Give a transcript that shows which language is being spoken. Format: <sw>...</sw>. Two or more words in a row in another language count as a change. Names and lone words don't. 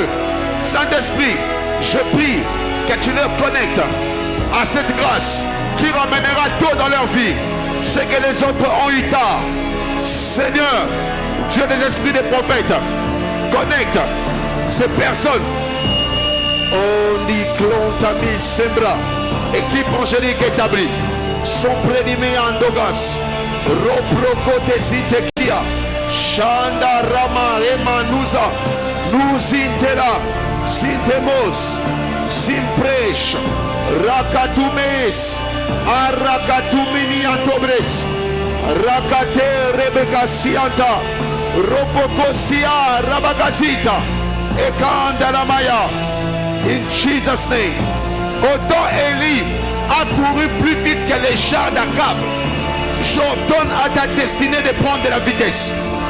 <fr>Saint-Esprit, je prie que tu leur connectes à cette grâce qui ramènera tôt dans leur vie ce que les autres ont eu tard. Seigneur, Dieu des esprits des prophètes, connecte ces personnes. Oniklon Sembra, équipe angélique établie, sont prénimés en Dogas, Roprokote Sitekia, Shanda Rama Emanuza, Nuzintela, Sintemos, Simpresh, Rakatumes, Arakatumini Antobres, Rakate Rebecca Sianta, Ropokosia Rabagazita, Ekandalamaya.</fr> <en>In Jesus' name.</en> <fr>Autant Élie a couru plus vite que les chars d'Akab, j'ordonne à ta destinée de prendre de la vitesse.</fr>